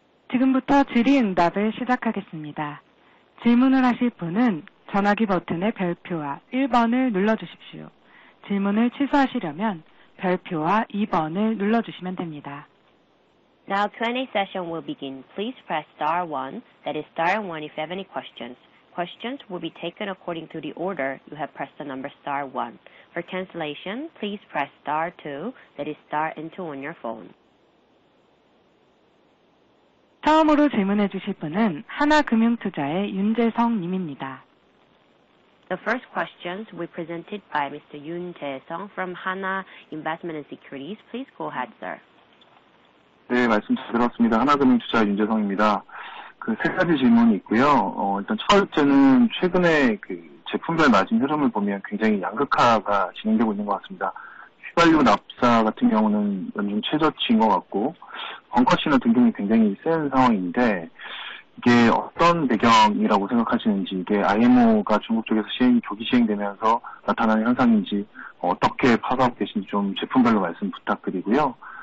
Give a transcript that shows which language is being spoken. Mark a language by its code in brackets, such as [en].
[ko] 지금부터 질의응답을 시작하겠습니다. 질문을 하실 분은 전화기 버튼의 별표와 1번을 눌러주십시오. 질문을 취소하시려면 별표와 2번을 눌러주시면 됩니다. [en] Now Q&A session will begin. Please press star 1, that is star 1 if you have any questions. Questions will be taken according to the order you have pressed the number star 1. For cancellation, please press star 2, that is star and 2 on your phone. [ko] 처음으로 질문해 주실 분은 하나금융투자의 윤재성 님입니다. [en] The first questions will be presented by Mr. Yoon Jae-sung from Hana Investment and Securities. Please go ahead, sir. [ko] 네, 말씀 잘 들었습니다. 하나금융투자 윤재성입니다. 세 가지 질문이 있고요. 일단 첫 번째는 최근에 제품별 마진 흐름을 보면 굉장히 양극화가 진행되고 있는 것 같습니다. 휘발유 납사 같은 경우는 연중 최저치인 것 같고, 벙커시나 등등이 굉장히 센 상황인데, 이게 어떤 배경이라고 생각하시는지, 이게 IMO가 중국 쪽에서 조기 시행되면서 나타나는 현상인지, 어떻게 파악하고 계신지 좀 제품별로 말씀 부탁드리고요.